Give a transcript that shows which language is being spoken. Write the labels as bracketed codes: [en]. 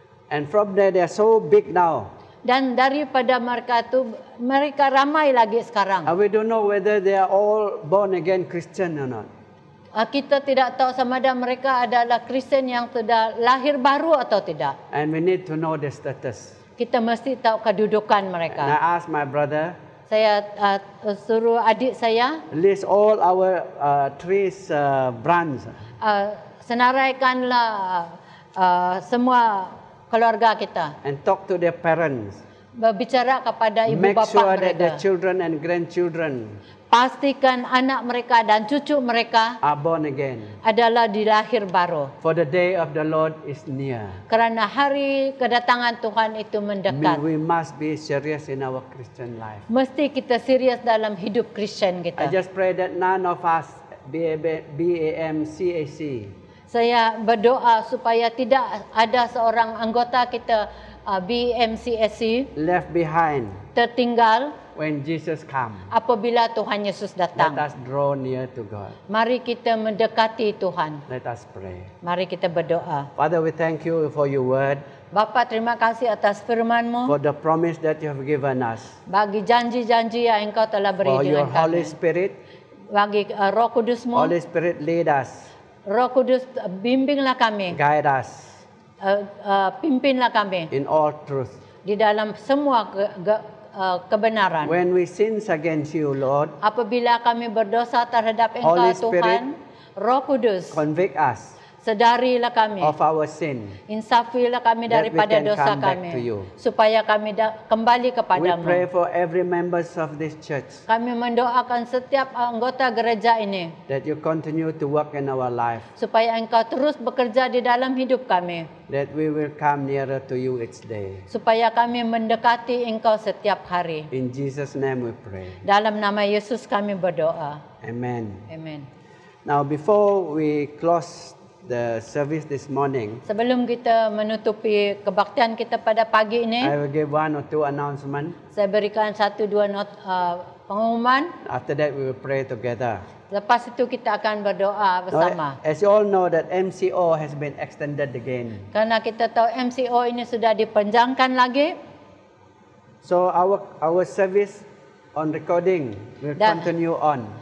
[en] And from there, they are so big now. [ms] Dan daripada mereka tu, mereka ramai lagi sekarang. [en] And we don't know whether they are all born again Christian or not. [ms] Kita tidak tahu sama ada mereka adalah Kristen yang sudah lahir baru atau tidak. [en] And we need to know the status. [ms] Kita mesti tahu kedudukan [en] And [ms] mereka. [en] I asked my brother, [ms] Saya suruh adik saya [en] list all our three brands [ms] senaraikanlah semua keluarga kita. [en] and talk to their parents. [ms] Berbicara kepada ibu [en] Make [ms] bapa [en] sure that the [ms] mereka. [en] children and grandchildren [ms] Pastikan anak mereka dan cucu mereka [en] are born again. [ms] adalah dilahir baru. [en] For the day of the Lord is near. [ms] Kerana hari kedatangan Tuhan itu mendekat. [en] We must be serious in our Christian life. [ms] Mesti kita serius dalam hidup Kristen [en] I [ms] kita. [en] just pray that none of us, BAMCAC, [ms] Saya berdoa supaya tidak ada seorang anggota kita BMCSC [en] left behind [ms] tertinggal [en] when Jesus comes. [ms] apabila Tuhan Yesus [en] Let [ms] datang. [en] us draw near to God. [ms] Mari kita mendekati Tuhan. [en] Let us pray. [ms] Mari kita berdoa. [en] Father, we thank you for your word, [ms] Bapa, terima kasih atas firman-Mu, [en] for the promise that you have given us, [ms] bagi janji-janji yang Engkau telah beri [en] for your Holy [ms] kami. [en] Spirit. [ms] Bagi Roh Kudus-Mu, [en] Holy Spirit, lead us, [ms] Roh Kudus bimbinglah kami, [en] guide us [ms] pimpinlah kami [en] in all truth. [ms] di dalam semua kebenaran. [en] When we sin against you, Lord, [ms] Apabila kami berdosa terhadap [en] Holy [ms] Engkau [en] Spirit, [ms] Tuhan, Roh Kudus, [en] convict us [ms] sedarilah kami, [en] of our sin. [ms] insafilah kami [en] that we [ms] daripada [en] can [ms] dosa [en] come back to [ms] kami, [en] you. [ms] supaya kami kembali [en] We [ms] kepadamu. [en] pray for every members of this church [ms] Kami mendoakan setiap anggota gereja ini, [en] that you continue to work in our life, [ms] supaya Engkau terus bekerja di dalam hidup kami, [en] that we will come nearer to you each day. [ms] supaya kami mendekati Engkau setiap hari. [en] In Jesus' name we pray. [ms] Dalam nama Yesus kami berdoa. [en] Amen. [ms] Amen. [en] Now, before we close the service this morning, [ms] Sebelum kita menutupi kebaktian kita pada pagi ini, [en] I will give one or two announcements. [ms] saya berikan satu dua pengumuman. [en] After that, we will pray together. [ms] Lepas itu kita akan berdoa bersama. [en] Now, as you all know, that MCO has been extended again. [ms] Karena kita tahu MCO ini sudah dipanjangkan lagi. [en] So our service on recording will continue on.